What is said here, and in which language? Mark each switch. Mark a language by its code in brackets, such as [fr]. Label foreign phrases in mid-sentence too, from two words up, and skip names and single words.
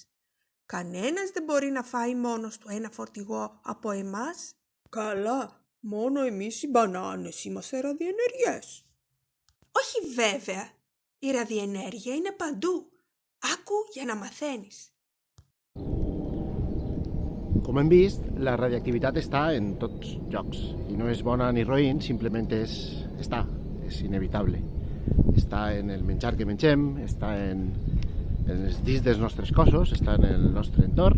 [el] Κανένας δεν μπορεί να φάει μόνος του ένα φορτηγό από εμάς. Καλά, μόνο εμείς οι μπανάνες είμαστε ραδιενεργές. Όχι βέβαια, η ραδιενέργεια είναι παντού. Άκου για να μαθαίνεις. [ca] Com hem vist, la radioactivitat està en tots llocs i no és bona ni roïn, simplement està, és inevitable. Està en el menjar que mengem, està en els dits dels nostres cossos, està en el nostre entorn.